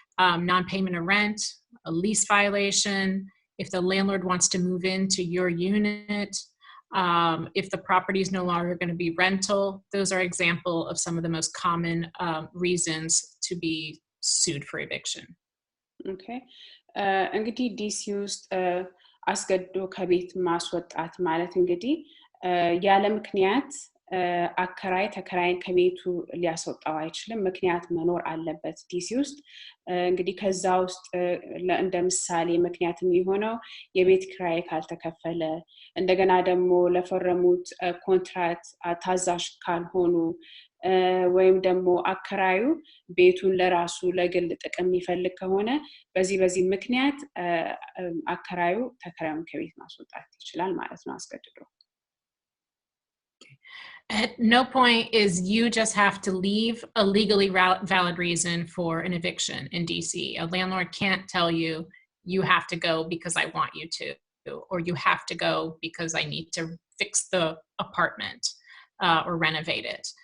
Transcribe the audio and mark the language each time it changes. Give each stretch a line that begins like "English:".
English: Non-payment of rent, a lease violation, if the landlord wants to move into your unit, if the property is no longer going to be rental. Those are example of some of the most common reasons to be sued for eviction. Okay.
Amharic: እንግዲህ ዲሲ ውስጥ አስገድዶ ከቤት ማስወጣት ማለት እንግዲህ ያለ ምክንያት አከራይ ተከራይን ከቤቱ ሊያስወጣው አይችልም ምክንያት መኖር አለበት ዲሲ ውስጥ እንግዲህ ከዛ ውስጥ እንደ ምሳሌ ምክንያት የሚሆነው የቤት ክራይ ካልተከፈለ እንደገና ደግሞ ለፈረሙት ኮንትራክት ታዛዥ ካልሆኑ ወይም ደግሞ አከራዩ ቤቱን ለራሱ ለግል ጥቅም ይፈልግ ከሆነ በዚህ ምክንያት አከራዩ ተከራዩን ከቤት ማስወጣት ይችላል ማለት ነው አስገድዶ
English: At no point is you just have to leave a legally valid reason for an eviction in DC. A landlord can't tell you, you have to go because I want you to, or you have to go because I need to fix the apartment or renovate it.